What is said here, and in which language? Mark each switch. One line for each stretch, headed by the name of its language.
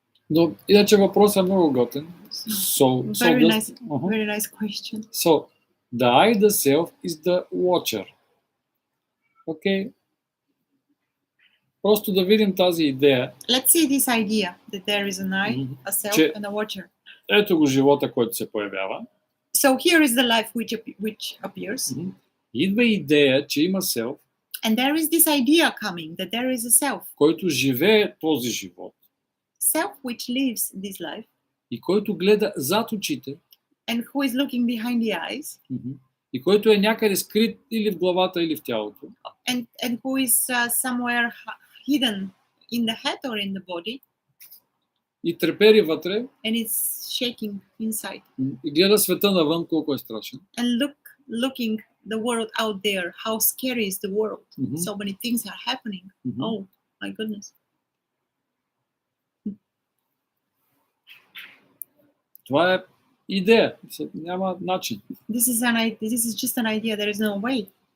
Bulgarian: Но иначе въпросът е много готен.
English: Very nice question. So, the I, the self, is the watcher. Okay?
Bulgarian: Просто да видим тази идея.
English: Let's see this idea that there is an I, a self, and a watcher.
Bulgarian: Ето го живота, който се появява.
English: So here is the life which appears.
Bulgarian: Идва идея, че има self.
English: And there is this idea coming that there is a self.
Bulgarian: Който живее този живот.
English: Self which lives this life.
Bulgarian: И който гледа зад очите.
English: And who is looking behind the eyes.
Bulgarian: И който е някъде скрит или в главата, или в тялото.
English: And who is somewhere hidden in the head or in the body.
Bulgarian: И трепери вътре.
English: And it's shaking inside.
Bulgarian: И гледа света навън, колко е страшен.
English: And looking the world out there, how scary is the world. So many things are happening. Oh my goodness.
Bulgarian: Това е идея. Няма начин.
English: This is just an idea. There is no way.